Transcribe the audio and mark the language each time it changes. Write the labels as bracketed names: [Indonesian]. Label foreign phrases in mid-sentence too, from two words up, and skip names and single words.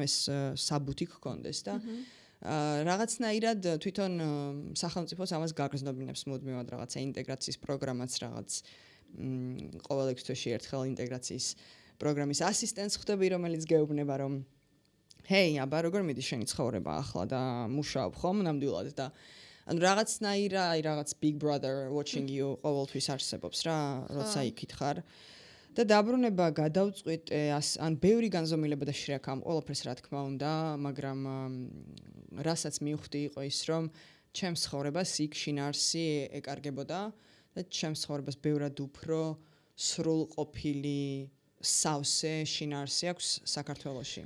[Georgian] ეს საბუთი გქონდეს და რაღაცნაირად თვითონ სახელმწიფოს ამას გაგრძნობინებს მუდმივად რაღაცა ინტეგრაციის პროგრამაც რაღაც ყოველ 6 თვეში ერთხელ ინტეგრაციის პროგრამის ასისტენტს ხდები, რომელიც გეუბნება, რომ ჰეი, აბა როგორ მიდის შენი ცხოვრება ახლა და მუშაობ ხომ ნამდვილად და ანუ რაღაც [English] big brother watching you [Georgian] ყოველთვის არსებობს რა, როცა იქით ხარ. და დაბრუნება გადავწყვიტე, ან ბევრი განზომილება და შრეაქ ამ ყველაფერს რა თქმა უნდა, მაგრამ რასაც მივხვდი იყო ის, რომ ჩემს ცხოვრებას იქ შინაარსი ეკარგებოდა და ჩემს ცხოვრებას ბევრად უფრო სრულყოფილი სავსე შინაარსი აქვს საქართველოში.